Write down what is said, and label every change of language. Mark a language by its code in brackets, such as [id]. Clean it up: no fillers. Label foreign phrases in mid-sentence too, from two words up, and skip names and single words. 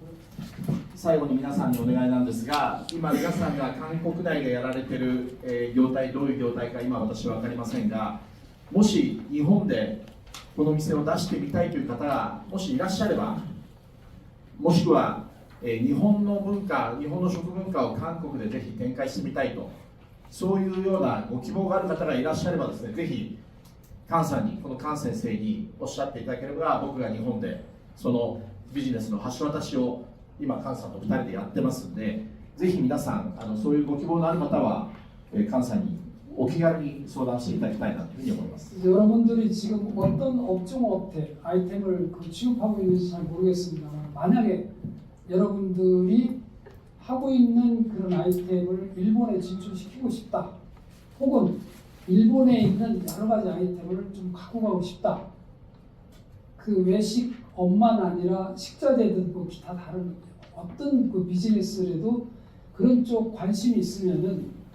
[ja] 最後に皆さんにお願いなんですが、今皆さんが韓国内でやられている、業態、どういう業態か今私は分かりませんが、もし日本でこの店を出してみたいという方がもしいらっしゃれば、もしくは、日本の文化、日本の食文化を韓国でぜひ展開してみたいと、そういうようなご希望がある方がいらっしゃればですね、ぜひ菅さんに、この菅先生におっしゃっていただければ、僕が日本でそのビジネスの橋渡しを今菅さんと2人でやってますんで、ぜひ皆さんそういうご希望のある方は、菅さんにお気軽に相談していただきたいなというふうに思います。 [ko] 여러분들이 지금 어떤 업종 업태 아이템을 취급하고 있는지 잘 모르겠습니다만 만약에 여러분들이 하고 있는 그런 아이템을 일본에 진출시키고 싶다 혹은 일본에 있는 여러 가지 아이템을 좀 갖고 가고 싶다 그 외식업만 아니라 식자재든 뭐 기타 다른 어떤 그 비즈니스라도 그런 쪽 관심이 있으면은